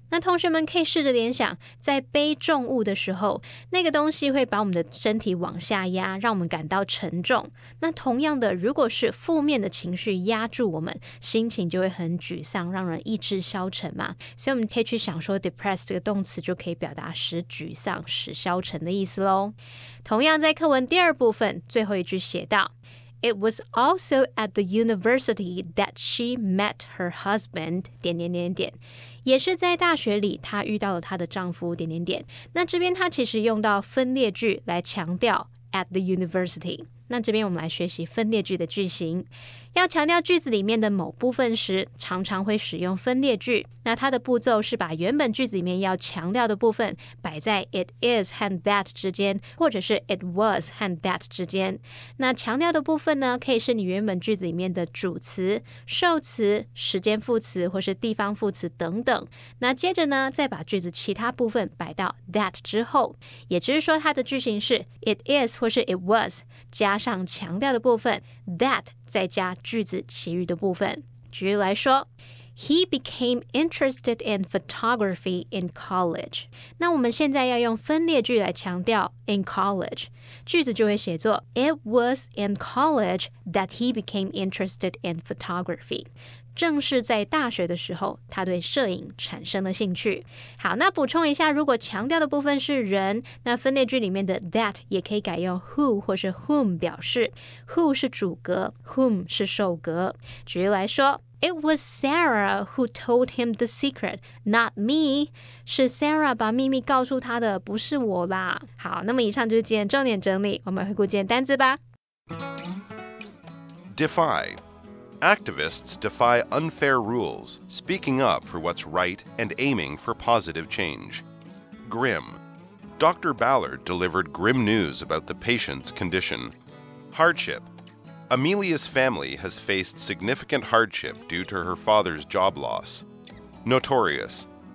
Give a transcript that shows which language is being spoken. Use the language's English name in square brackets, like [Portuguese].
[Chinese] 那同学们可以试着联想，在背重物的时候，那个东西会把我们的身体往下压，让我们感到沉重。那同样的，如果是负面的情绪压住我们，心情就会很沮丧，让人意志消沉嘛。所以我们可以去想说 depress 这个动词就可以表达使沮丧、使消沉的意思咯。同样在课文第二部分最后一句写到， [English] It was also at the university that she met her husband... [Chinese] 也是在大学里她遇到了她的丈夫...那这边她其实用到分列句来强调 [English] at the university。 [Chinese] 那这边我们来学习分列句的句型。要强调句子里面的某部分时，常常会使用分列句。那它的步骤是把原本句子里面要强调的部分摆在 it is 和 that 之间，或者是 it was 和 that 之间。那强调的部分呢，可以是你原本句子里面的主词、受词、时间副词或是地方副词等等。那接着呢，再把句子其他部分摆到 that 之后，也就是说它的句型是 it is 或是 it was 加上强调的部分 that 再加句子其余的部分。举例来说， [English] He became interested in photography in college。 [Chinese] 那我们现在要用分列句来强调 in college， 句子就会写作 [English] It was in college that he became interested in photography。 [Chinese] 正是在大学的时候，他对摄影产生了兴趣。好，那补充一下，如果强调的部分是人，那分列句里面的 that 也可以改用 who 或是 whom 表示。 who 是主格， whom 是受格。举例来说， [English] It was Sarah who told him the secret, not me. [Chinese] 是 Sarah 把秘密告诉他的，不是我啦。好，那么以上就是今天重点整理，我们回顾今天单字吧。 [English] Defy. Activists defy unfair rules, speaking up for what's right and aiming for positive change. Grim. Dr. Ballard delivered grim news about the patient's condition. Hardship. Amelia's family has faced significant hardship due to her father's job loss. Notorious.